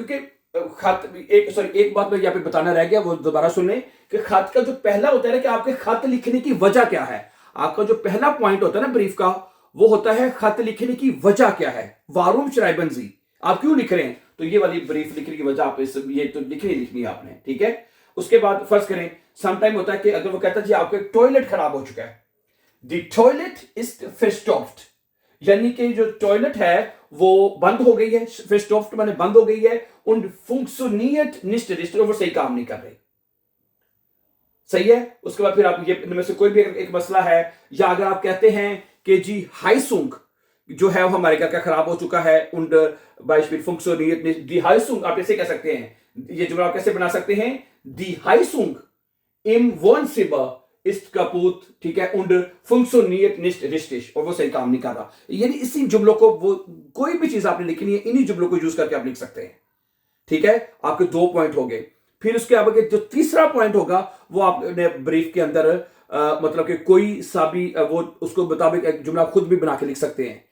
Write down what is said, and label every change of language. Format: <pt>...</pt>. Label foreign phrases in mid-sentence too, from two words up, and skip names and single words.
<ur>کیونکہ خط ایک بات میں یہاں پہ بتانا رہ گیا، وہ دوبارہ سن لیں کہ خط کا جو پہلا ہوتا ہے نا کہ آپ کے خط لکھنے کی وجہ کیا ہے، آپ کا جو پہلا پوائنٹ ہوتا ہے نا بریف کا، وہ ہوتا ہے خط لکھنے کی وجہ کیا ہے,</ur> <de>warum schreiben Sie,</de> <ur>آپ کیوں لکھ رہے ہیں، تو یہ والی بریف لکھنے کی وجہ آپ یہ تو لکھنی ہے آپ نے، ٹھیک ہے. اس کے بعد فرض کریں سم ٹائم ہوتا ہے کہ اگر وہ کہتا ہے جی آپ کا ٹوائلٹ خراب ہو چکا ہے,</ur> <de>die Toilette ist verstopft,</de> <ur>یعنی کہ جو ٹوائلٹ ہے وہ بند ہو گئی ہے، پھر سٹاپ معنی بند ہو گئی ہے,</ur> <de>und funktioniert nicht richtig,</de> <ur>وہ صحیح کام نہیں کر رہی. صحیح ہے۔ اس کے بعد پھر آپ یہ ان میں سے کوئی بھی ایک مسئلہ ہے، یا اگر آپ کہتے ہیں کہ جی ہائزنگ جو ہے وہ ہمارے گھر کا خراب ہو چکا ہے,</ur> <de>und Beispiel funktioniert nicht die Heizung,</de> <ur>آپ ایسے کہہ سکتے ہیں. یہ جملہ آپ کیسے بنا سکتے ہیں?</ur> <de>Die Heizung im Wohnzimmer ist kaputt,</de> <ur>ٹھیک ہے,</ur> <de>und funktioniert nicht richtig,</de> <ur>اور وہ صحیح کام نہیں کر رہا. یعنی اسی جملوں کو، وہ کوئی بھی چیز آپ نے لکھنی ہے، انہی جملوں کو یوز کر کے آپ لکھ سکتے ہیں. ٹھیک ہے، آپ کے 2 پوائنٹ ہو گئے. پھر اس کے آگے جو تیسرا پوائنٹ ہوگا وہ آپ نے بریف کے اندر مطلب کہ کوئی سا بھی وہ اس کو مطابق ایک جملہ خود بھی بنا کے لکھ سکتے ہیں.</ur>